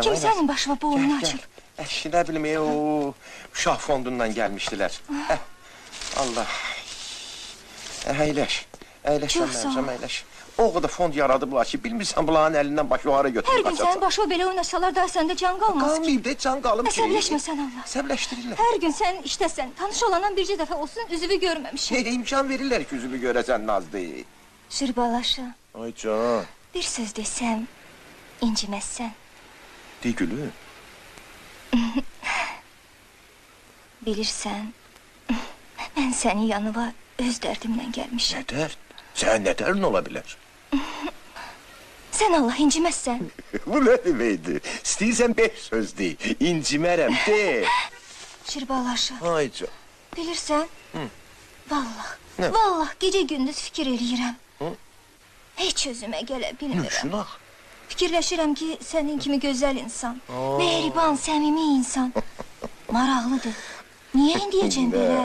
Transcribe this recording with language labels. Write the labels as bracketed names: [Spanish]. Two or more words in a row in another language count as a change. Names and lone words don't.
[Azerbaijani] Kimsənin başıma bu oyunu açıb? [Turkish] Ne bileyim o uşaq fondundan gelmiştiler. [Azerbaijani] Allah. Əyləş. Əyləş Çox sağ ol. mənim, əyləş. O kadar fond yaradıblar ki, bilmirsən bunların elinden başı yuxarı Hər götürüb gün sənin başıma belə oynasalar da səndə can qalmaz ki. Qalmayıb da can qalım ki. Əsəbləşmə sən Allah. Əsəbləşdirirlər. Hər gün sən işdəsən, tanış olandan bircə dəfə olsun üzümü görməmişim. İmkan verirlər ki, üzümü görəsən Nazlı. Şirbalaşı, Ay can. bir söz desəm, inciməzsən. De gülüm. Bilirsən, mən sənin yanıma öz dərdimlə gəlmişəm. [Turkish] Ne dert? Sen ne derdin olabilir? [Azerbaijani] Sən Allah inciməzsən. [Turkish] Bu ne demeydi? [Azerbaijani] İstəyirsən 5 söz de. İncimərəm de. Şirbalaşı, Ay can. bilirsən, vallah, Nə? vallah gecə gündüz fikir eləyirəm. Hı? Heç özümə gələ Ne bilmirəm. şuna? Fikirləşirəm ki, sənin kimi gözəl insan, mehriban, səmimi insan, maraqlıdır. Niyə indiyəcəm belə?